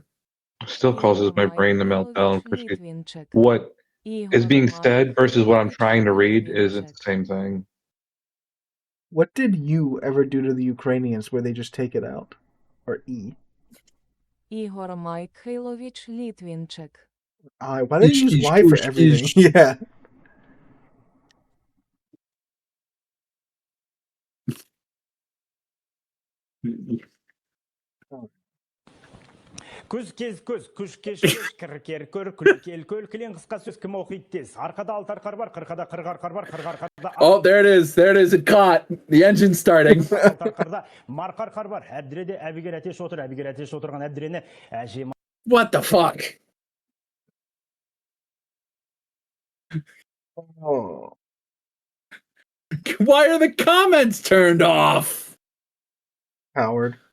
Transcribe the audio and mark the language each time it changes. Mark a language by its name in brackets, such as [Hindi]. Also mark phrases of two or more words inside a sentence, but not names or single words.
[English] Still causes my brain to melt down. What is being said versus what I'm trying to read isn't the same thing. What did you ever do to the Ukrainians where they just take it out? Or E? Igor Mikhailovich Litvinchik. Why do they use Y for everything? Yeah. [Kazakh] Күз кез күз, күш кеш кеш, кір көр, күл кел көл, кілең қысқа сөз кім оқиды тез. Арқада алты арқар бар, қырқада қырғар қар бар, қырғар қарда... [English] Oh, there it is, it caught. The engine's starting. [Kazakh] Алты арқарда марқар қар бар, әбдіреде әбігер әтеш отыр, әбігер әтеш отырған әбдірені әжем... [English] What the fuck? Oh. Why are the comments turned off? Howard.